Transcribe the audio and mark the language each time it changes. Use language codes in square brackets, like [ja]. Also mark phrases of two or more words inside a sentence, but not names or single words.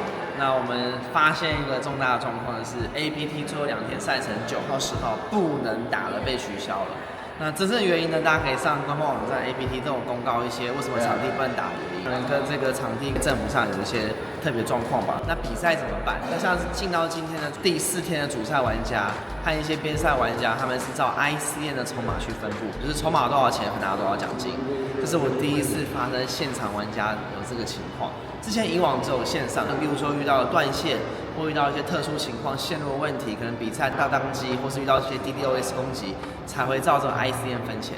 [zh] 那我們發現一個重大的狀況是 ，APT 最後2天賽程9號、10號不能打了，被取消了。那真正原因呢？大家可以上官方網站 APT 都有公告一些為什麼場地不能打的原因，可能跟這個場地政府上有一些特別狀況吧。那比賽怎麼辦？那像是進到今天的第4天的主賽玩家和一些邊賽玩家，他們是照 ICN 的籌碼去分布，就是籌碼多少錢會拿多少獎金。這是我第一次發生現場玩家有這個情況。之前以往只有線上，比如說遇到了斷線，或遇到一些特殊情況線路的問題，可能比賽大當機，或是遇到一些 DDoS 攻擊，才會照着 ICN 分錢。